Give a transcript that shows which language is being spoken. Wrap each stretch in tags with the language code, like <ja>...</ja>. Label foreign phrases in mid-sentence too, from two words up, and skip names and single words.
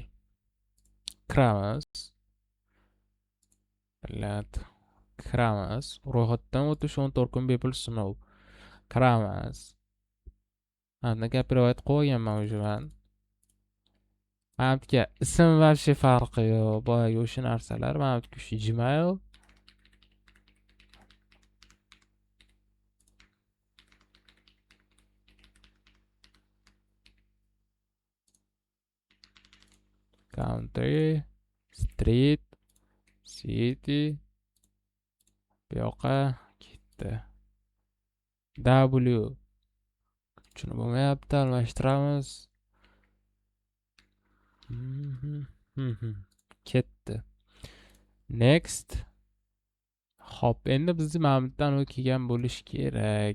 <uz>Kiramiz. Kiramiz. Ro'yxatdan o'tish 14 kun bepul sinov. Kiramiz. Mana copyright qo'yganman уже men. Mana bu yerga ism вообще farqi yo'q. Boyagi o'sha narsalar. Mana bu yerga Gmail.</uz> <en>Country, street, city.</en> <uz>Bu yoqqa ketdi. W. Shuni bo'lmayapti, almashtiramiz. Ketdi. Next. Hop, endi bizni mana bu yerdan kelgan bo'lish kerak.</uz>